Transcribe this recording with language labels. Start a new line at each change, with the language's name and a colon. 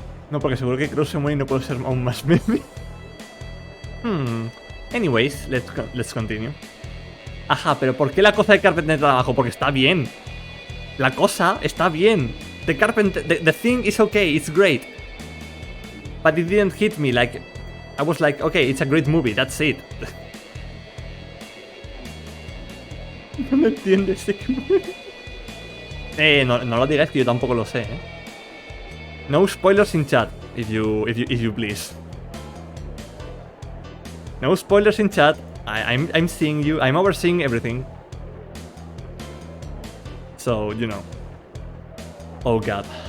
Spanish: No, porque seguro que Crow se muere y no puedo ser aún más meme.
English: Anyways, let's continue.
Spanish: Ajá, pero ¿por qué la cosa de Carpenter está abajo? Porque está bien. La cosa está bien.
English: The thing is okay, it's great. But it didn't hit me, like, I was like, okay, it's a great movie, that's it.
Spanish: No entiendes. No lo digáis, que yo tampoco lo sé,
English: No spoilers in chat, if you please. No spoilers in chat. I'm seeing you. I'm overseeing everything. So, you know. Oh god.